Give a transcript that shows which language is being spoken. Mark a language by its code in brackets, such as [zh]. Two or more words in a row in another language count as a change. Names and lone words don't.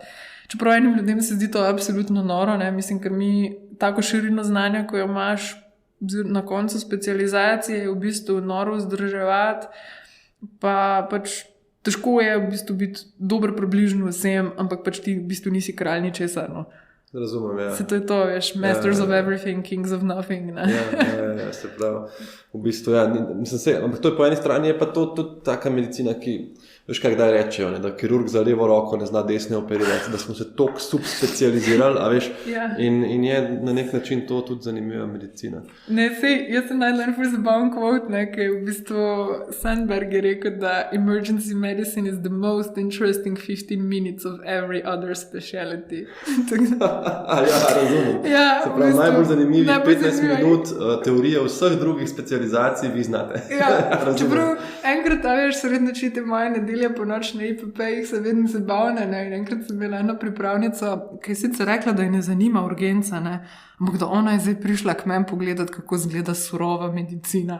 [sl] Čeprav enim ljudem se zdi to absolutno noro, ne? Mislim, ker mi tako širino znanja, ko jo imaš na koncu specializacije, je v bistvu noro vzdrževati, pa pač težko je v bistvu biti dober približno vsem, ampak pač ti v bistvu nisi kralj ničesar, no. Razumem, ja. Se to je to, veš, [en] masters of everything, kings of nothing, [sl] ne. Se pravi, v bistvu, ampak to je po eni strani, je pa to tudi taka medicina, ki veš, kaj kdaj rečejo, ne, da kirurg za levo roko ne zna desne operirati, da smo se toliko subspecializirali, a veš, in je na nek način to tudi zanimiva medicina. Ne, jaz sem najdel en zabaven quote, ne, ki je v bistvu Sandberg je rekel, da [en] emergency medicine is the most interesting 15 minutes of every other speciality. [sl] Razumem. Se pravi, najbolj zanimivih 15 minut teorije vseh drugih specializacij vi znate. Čeprav enkrat, veš, srednje čite moje nedelje po noč na IPP-jih so vedno zabavne, ne, in enkrat sem bila eno pripravnico, ki je sicer rekla, da je ne zanima urgenca, ne, ampak da ona je zdaj prišla k meni pogledati, kako izgleda surova medicina.